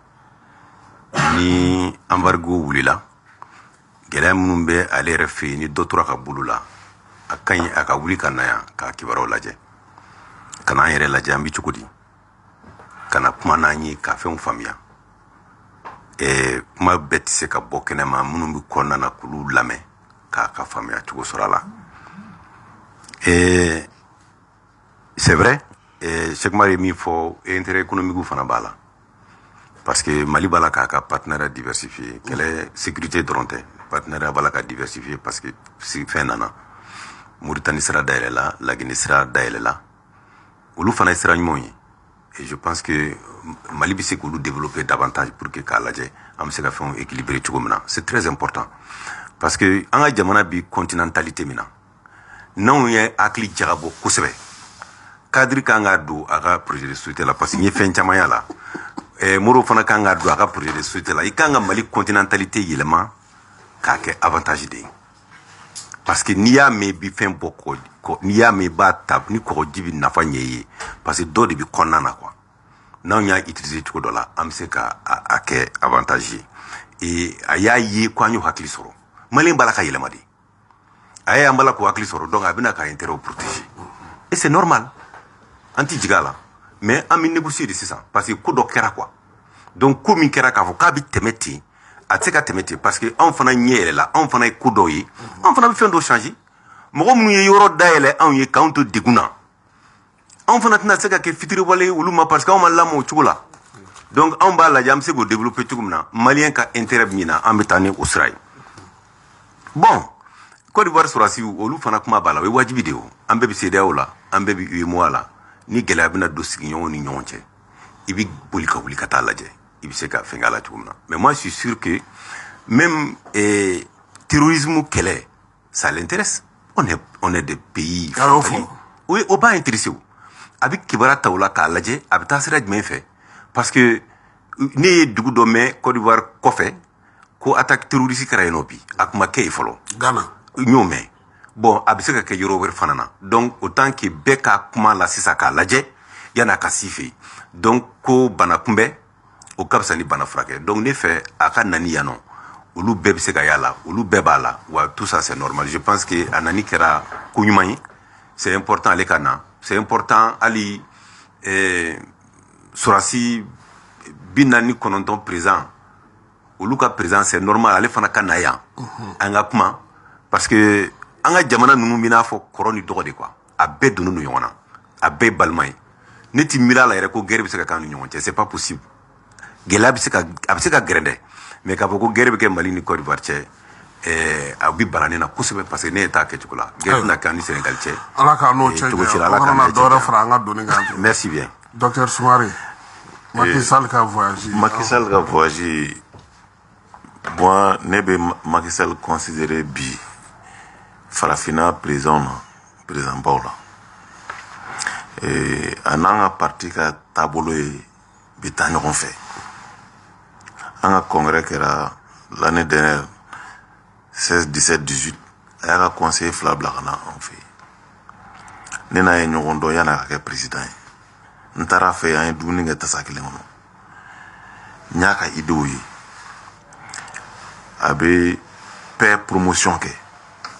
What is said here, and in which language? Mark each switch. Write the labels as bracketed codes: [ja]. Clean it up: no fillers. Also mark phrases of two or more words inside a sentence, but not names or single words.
[bm] ni embargo wulila gɛlɛya minnu bɛ ale yɛrɛ fɛ yen ni dɔ tora ka bolo la a ka ɲi a ka wuli ka na yan k'a kibaruyaw lajɛ ka na an yɛrɛ lajɛ an bɛ cogo di ka na kuma n'an ye ka fɛnw faamuya kuma bɛɛ tɛ se ka bɔ kɛnɛma minnu bɛ kɔnɔna na k'olu lamɛn k'a ka faamuya cogo sɔrɔ a la [fr] c'est vrai [bm] Cheikh Mari min fɔ [fr] intérêt économique [bm] fana b'a la [fr] parce que [bm] Mali b'a la k'a ka [fr] partenariat diversifié [bm] kɛlɛ sécurité dɔrɔn tɛ partenariat b'a la ka diversifié [fr] parce que [bm] fɛn nana Mauritanie sira dayɛlɛ la Laguinée sira dayɛlɛ la olu fana ye sira ɲumanw ye [fr] et je pense que [bm] Mali bɛ se k'olu [fr] développer davantage pour que [bm] k'a lajɛ an bɛ se ka fɛnw équilibrer cogo min na [fr] c'est très important parce que [bm] an ka jamana bi continentalité min na n'anw ye hakili jagabɔ kosɛbɛ cadre kan ka don a ka [fr] projet de société [bm] la [fr] parce que [bm] n ye fɛn caman y'a la Moro fana kan ka don a ka [fr] projet de société [bm] la i kan ka Mali continentalité yɛlɛma k'a kɛ [fr] avantage de [bm] ye [fr] parce que [bm] n'i y'a mɛn bi fɛn bɔ n'i y'a mɛn i b'a ta ni kɔgɔji bɛ nafa ɲɛ i ye parce que dɔ de bɛ kɔnɔna na quoi n'anw y'a utiliser cogo dɔ la an bɛ se ka a kɛ avantage ye a y'a ye ko an y'o hakili sɔrɔ Maliyɛn b'a la ka yɛlɛma de a ye an b'a la k'o hakili sɔrɔ donc a bɛna ka [fr] intérêt protéger et c'est normal [bm] an tɛ jigin a la mais an bɛ négocier de sisan [fr] parce que [bm] ko dɔ kɛra [fr] quoi donc [bm] ko min kɛra k'a fɔ k'a bɛ tɛmɛ ten a tɛ se ka tɛmɛ ten [fr] parce que [bm] anw fana ɲɛ yɛlɛ la anw fana ye ko dɔw ye anw fana bɛ fɛn dɔ changer mɔgɔ minnu ye yɔrɔ dayɛlɛ anw ye k'anw to degun na anw fana tɛna se ka kɛ fitiriwale ye olu ma [fr] parce que [bm] anw ma lamɔ o cogo la donc anw b'a lajɛ an bɛ se k'o développer cogo min na Maliyɛn ka intérêt min na an bɛ taa ni o sira ye bon Côte d'Ivoire sɔrɔdasiw olu fana kuma b'a la o ye wajibi de ye o an bɛɛ bɛ CEDEAO la an bɛɛ bɛ UEMOA la ni gɛlɛya bɛna don sigiɲɔgɔnw ni ɲɔgɔn cɛ i bɛ boli ka wuli ka taa lajɛ i bɛ se ka fɛn k'a la cogo min na [fr] mais moi je suis sûr que même terrorisme [bm] kɛlɛ [fr] ça l'intéresse on est des pays oui [bm] o b'a intéressé o a bɛ kibaruya ta o la k'a lajɛ a bɛ taa sira jumɛn fɛ [fr] parce que [bm] ne ye dugu dɔ mɛn Côte d'Ivoire kɔfɛ ko [fr] attaque terroriste [bm] kɛra yen nɔ bi a kun ma kɛ yen fɔlɔ Ghana n y'o mɛn bon a bɛ se ka kɛ yɔrɔ wɛrɛ fana na [fr] donc autant que [bm] bɛɛ ka kuma la sisan k'a lajɛ yan'a ka s'i fɛ yen donc ko bana kunbɛn o ka fisa ni bana furakɛ donc ne fɛ a ka nani yan nɔ olu bɛɛ bɛ se ka y'a la olu bɛɛ b'a la wa [fr] tout ça c'est normal je pense que [bm] a nani kɛra ko ɲuman ye [fr] c'est important [bm] ale ka na [fr] c'est important [bm] hali sɔrɔdasi 49 présent olu ka [fr] présent c'est normal [bm] ale fana ka na yan an ka kuma [fr] parce que [bm] an ka jamana ninnu bɛ n'a fɔ kɔrɔ ni dɔgɔ de quoi a bɛɛ donnen don ɲɔgɔn na a bɛɛ ye balima ye ne ti miiri a la yɛrɛ ko guerre bɛ se ka k'an ni ɲɔgɔn cɛ [fr] c'est pas possible [bm] gɛlɛya a bɛ se ka gɛrɛ dɛ mais k'a fɔ ko guerre bɛ kɛ Mali ni Côte d'Ivoire cɛ a bɛ bana ne na kosɛbɛ [fr] parce que [bm] ne ye t'a kɛ cogo la guerre tɛna kɛ an ni Sénégal cɛ ala k'a n'o cɛ janya o kana na dɔwɛrɛ fara an ka donni kan [fr] merci bien [bm] docteur Soumare Macky Sall ka voyage moi ne bɛ Macky Sall considérer bi farafina président baw la a n'an ka parti ka taabolo ye bɛ taa ɲɔgɔn fɛ an ka congrès kɛra [fr] l'année dernière [bm] 16 17 18 a y'a ka conseiller fila bila ka na an fɛ ne n'a ye ɲɔgɔn dɔn yan'a ka kɛ président ye n taara a fɛ an ye dumuni kɛ tasa kelen kɔnɔ n y'a ka idéw ye a bɛ [fr] paix promotion [bm] kɛ